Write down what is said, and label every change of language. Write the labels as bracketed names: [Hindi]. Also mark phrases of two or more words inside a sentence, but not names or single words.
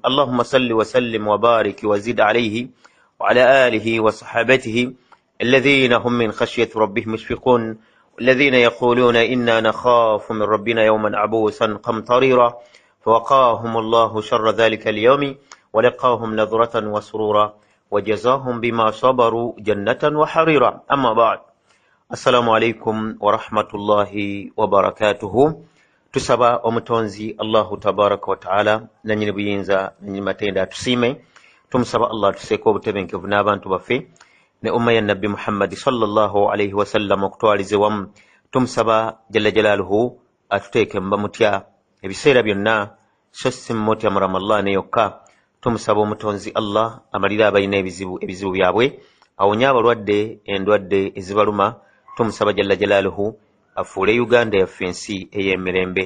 [Arabic] اللهم صل وسلم وبارك وزد عليه وعلى آله وصحابته الذين هم من خشية ربهم مشفقون، الذين يقولون إنا نخاف من ربنا يوما عبوسا قمطريرا، فوقاهم الله شر ذلك اليوم ولقاهم نظرة وسرورا وجزاهم بما صبروا جنة وحريرا. أما بعد، السلام عليكم ورحمة الله وبركاته. [Ganda] Tusaba omutonzi [Arabic] الله تبارك وتعالى [Ganda] nanyini buyinza nanyini matenda tusime. Tumusaba Allah tuseeko obutebenkevu n'abantu baffe ne umma ya Nabbi Muhammad [Arabic] صلى الله عليه وسلم [Ganda] okutwalize wamu. Tumusaba [Arabic] جل جلاله [Ganda] atuteeke mu bamutya ebiseera byonna, so si mutya murama Allah ne yokka. Tumusaba omutonzi Allah amalira abalina ebizibu byabwe, awonye abalwadde endwadde ezibaluma. Tumusaba [Arabic] جل جلاله [Ganda] afuule Uganda yaffe ensi ey'emirembe.